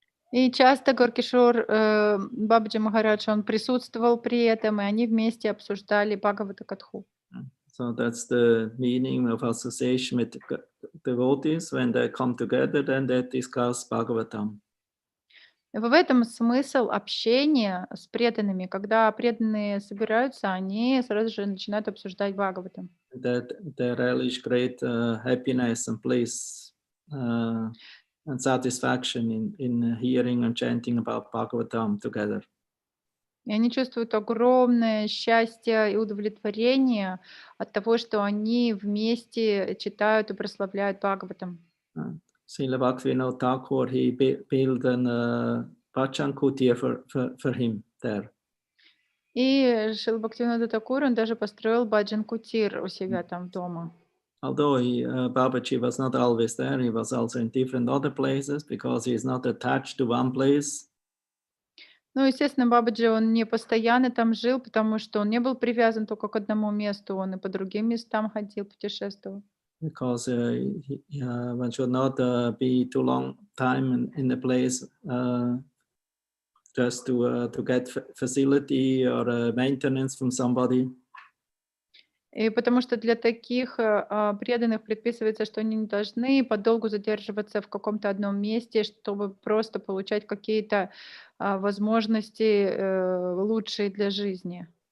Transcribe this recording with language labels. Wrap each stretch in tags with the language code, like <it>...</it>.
<ru>И часто Горкишор Бабаджи Махарадж, он присутствовал при этом, и они вместе обсуждали Бхагавата Катху.</ru> <en>So that's the meaning of association with devotees. When they come together, then they discuss Bhagavatam.</en> <ru>В этом смысл общения с преданными. Когда преданные собираются, они сразу же начинают обсуждать Бхагаватам.</ru> <en>That they relish great happiness and bliss and satisfaction in hearing and chanting about Bhagavatam together.</en> <ru>И они чувствуют огромное счастье и удовлетворение от того, что они вместе читают и прославляют Бхагаватам.</ru> <en>Srila Bhaktivinoda Thakur, he built an bhajan kutir for him there.</en> <ru>И Шрила Бхактивинода Такур, он даже построил баджан кутир у себя там дома.</ru> <en>Although Babaji was not always there, he was also in different other places because he is not attached to one place.</en> <ru>Ну, естественно, Бабаджи, он не постоянно там жил, потому что он не был привязан только к одному месту, он и по другим местам ходил, путешествовал.</ru> <en>Because one should not be too long time in a place just to get facility or maintenance from somebody.</en> <ru>И потому что для таких преданных предписывается, что они не должны подолгу задерживаться в каком-то одном месте, чтобы просто получать какие-то возможности лучшие для жизни.</ru>